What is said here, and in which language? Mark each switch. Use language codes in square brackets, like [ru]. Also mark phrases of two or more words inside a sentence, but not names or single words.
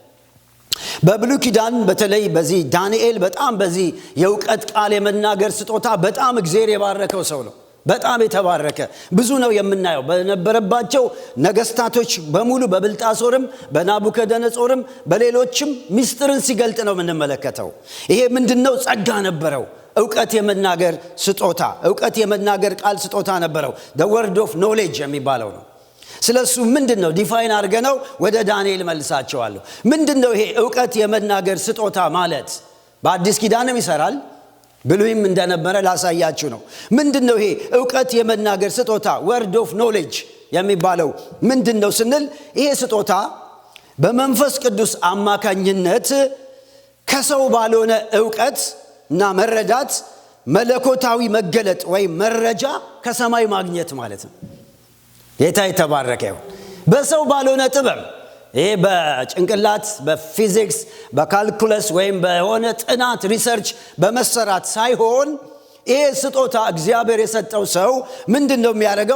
[am] በብሉይ ኪዳን በተለይ በዚህ ዳንኤል በጣም በዚህ የዕውቀት ቃል የመናገር ስጦታ በጣም እግዚአብሔር የባረከው ሰው ነው። በጣም የተባረከ ብዙ ነው የምናየው። በነበረባቸው ነገስታቶች በሙሉ በብልጣሶርም በናቡከደነጾርም በሌሎችም ሚስጥርን ሲገልጥ ነው የምንመለከተው። ይሄ ምንድነው? ጸጋ ነበረው። ዕውቀት የመናገር ስጦታ፣ ዕውቀት የመናገር ቃል ስጦታ ነበረው። [en] the word of knowledge [am] የሚባለው ነው። ስለሱ ምንድነው ዲፋይን አድርገነው ወደ ዳንኤል መልሳቸዋለሁ። ምንድነው ይሄ ዕውቀት የመናገር ስጦታ ማለት? በአዲስ ኪዳንም ይሰራል፣ ብሉይም እንደነበረ ላሳያችሁ ነው። ምንድነው ይሄ ዕውቀት የመናገር ስጦታ [en] word of knowledge [am] የሚባለው ምንድነው ስንል ይሄ ስጦታ በመንፈስ ቅዱስ አማካኝነት ከሰው ባልሆነ ዕውቀት እና መረዳት መለኮታዊ መገለጥ ወይ መረጃ ከሰማይ ማግኘት ማለት ነው። ጌታ የተባረከ ይሁን። በሰው ባልሆነ ጥበብ ይሄ በጭንቅላት በፊዚክስ በካልኩለስ ወይም በሆነ ጥናት ሪሰርች በመሰራት ሳይሆን ይሄ ስጦታ እግዚአብሔር የሰጠው ሰው ምንድነው የሚያደርገው?